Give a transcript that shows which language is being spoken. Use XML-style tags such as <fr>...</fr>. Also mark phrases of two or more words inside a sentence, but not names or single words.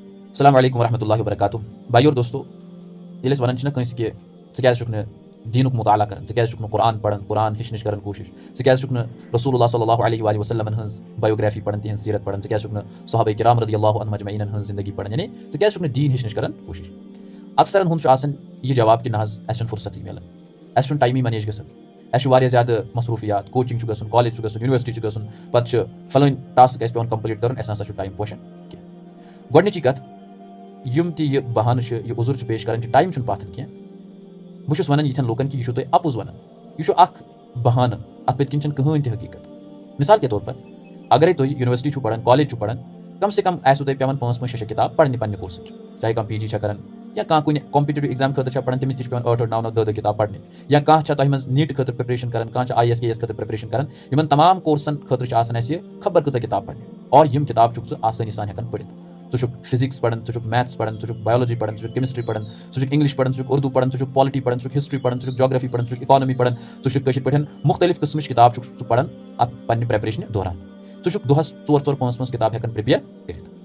<ar>السلام علیکم ورحمۃ اللہ وبرکاتہ</ar> <ur>بھائی اور دوستو</ur> <ks>ییٚلہِ أسۍ وَنان چھِنہ کٲنٛسہِ کہِ ژٕ کیٛازِ چھُکھ نہٕ دیٖنُک مُطالعہ کران ژٕ کیٛازِ چھُکھ نہٕ قرآن پران قرآن ہیٚچھنٕچ کران کوٗشِش ژٕ کیٛازِ چھُکھ نہٕ</ks> <ar>رسول اللہ صلی اللہ علیہ وآلہ وسلمن</ar> <ks>ہٕنٛز بایوگرافی پران تِہنٛز سیرت پران ژٕ کیٛازِ چھُکھ نہٕ صحابہ کرام</ks> <ar>رضی اللہ عنہم اجمعیٖنن</ar> <ks>ہٕنٛز زندگی پران یعنی ژٕ کیٛازِ چھُکھ نہٕ دیٖن ہیٚچھنٕچ کران کوٗشِش اکثرن ہُنٛد چھُ آسان یہِ جواب کہِ نہ حظ اَسہِ چھُنہٕ فرصتٕے مِلان اَسہِ چھُنہٕ ٹایمٕے منیج گژھان اَسہِ چھُ واریاہ زیادٕ مصروٗفیات کوچِنٛگ چھُ گژھُن کالیج چھُ گژھُن یونیورسٹی چھُ گژھُن پتہٕ چھُ فلٲنۍ ٹاسک اَسہِ پیٚوان کمپلیٖٹ کرُن اَسہِ نسا چھُ ٹایم پوشان کینٛہہ گۄڈنِچی کتھ یِم تہِ یہِ بہانہٕ چھِ یہِ عذر چھِ پیش کران کہِ ٹایم چھُنہٕ پاتھن کینٛہہ بہٕ چھُس ونان یِتھٮ۪ن لوٗکن کہِ یہِ چھُو تُہۍ اَپُز ونان یہِ چھُ اکھ بہانہٕ اتھ پٔتۍ کِنۍ چھنہٕ کٕہٕنۍ تہِ حقیٖقت</ks> <ur>مثال کے طور پر</ur> <ks>اگرے تُہۍ یونیورسٹی چھُو پران کالیج چھُو پران</ks> <ur>کم سے کم</ur> <ks>آسوٕ تۄہہِ پیٚوان 5-5-6 کِتاب پرنہِ پننہِ کورسٕچ چاہے کانٛہہ PG چھا کران یا کانٛہہ کُنہِ</ks> <en>competitive exam</en> <ks>خٲطرٕ چھا پران تٔمِس تہِ چھِ پیٚوان 8-8 9-9 10 کِتاب پرنہِ یا کانٛہہ چھا تۄہہِ منٛز نیٖٹہٕ خٲطرٕ پرٛیپریشن کران کانٛہہ چھا IAS KS خٲطرٕ پرٛیپریشن کران یِمن تمام کورسن خٲطرٕ چھِ آسان اَسہِ خبر کۭژاہ کِتاب پرنہِ اور یِم کِتاب چھُکھ ژٕ آسٲنی سان ہٮ۪کان پٔرِتھ ژٕ چھُکھ فِزِکس پران ژٕ چھُکھ میتھس پران ژٕ چھُکھ بایولجی پران ژٕ چھُکھ کیمسٹری پران ژٕ چھُکھ انگلش پران ژٕ چھُکھ اردوٗ پران ژٕ چھُکھ پالٹی پران ژٕ چھُکھ ہسٹری پران ژٕ چھُکھ جاگرافی پران ژٕ چھُکھ اِکانمی پران ژٕ چھُکھ کٲشِر پٲٹھۍ مُختٔلِف قٕسمٕچ کِتاب چھُکھ ژٕ پران اتھ پننہِ پریپریشنہِ دوران ژٕ چھُکھ دۄہس 4-4 5-5 کِتاب ہٮ۪کان پرٛیپیر کٔرِتھ</ks>